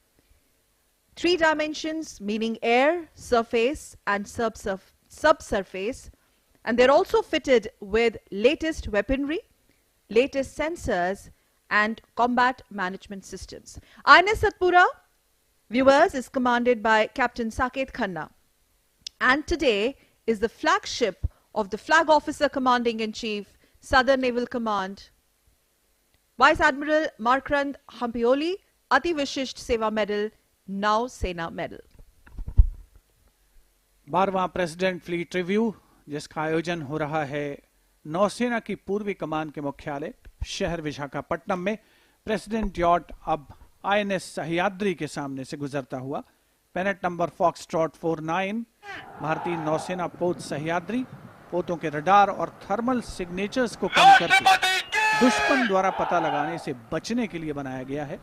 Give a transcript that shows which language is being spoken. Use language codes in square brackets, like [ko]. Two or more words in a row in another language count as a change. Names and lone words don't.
[en] 3 dimensions meaning air, surface and subsurface, and they're also fitted with latest weaponry, latest sensors and combat management systems. INS Satpura, viewers, is commanded by Captain Saket Khanna, and today is the flagship of the Flag Officer Commanding in Chief, Southern Naval Command, Vice Admiral Markrand Hampioli, Ati Vishisht Seva Medal, Nau Sena Medal. [hi] 12वां प्रेसिडेंट फ्लीट रिव्यू, जिसका आयोजन हो रहा है नौसेना की पूर्वी कमान के मुख्यालय शहर विशाखापट्टनम में। [en] President yacht [hi] अब आईएनएस सह्याद्री के सामने से गुजरता हुआ [en] pennant number Foxtrot 49 [hi] भारतीय नौसेना पोत सह्याद्री पोतों के रडार और [en] thermal signatures [hi] को कम करके दुश्मन द्वारा पता लगाने से बचने के लिए बनाया गया है।